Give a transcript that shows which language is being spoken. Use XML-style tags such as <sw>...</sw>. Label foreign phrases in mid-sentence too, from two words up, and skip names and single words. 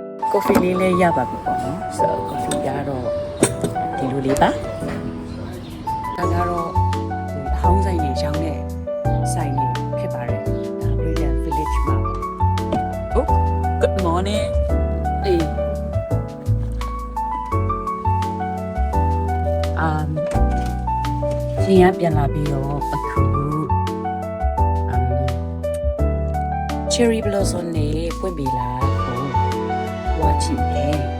<my>coffee လေးလည်းရပါပြီပေါ့နော်ဆိုတော့ coffee ကတော့ဒီလိုလေးပါဒါကတော့ဟောင်းဆိုင်တွေရောင်းတဲ့ဆိုင်တွေဖြစ်ပါတယ်ဒါ Greater Village မှာ</my> <en>Oh good morning</en> <my>အေး ရှင်ရပြန်လာပြီးတော့အခု</my> <en>cherry blossom</en> <my>နေပွင့်ပြီလားကိုဝါချီတယ်</my>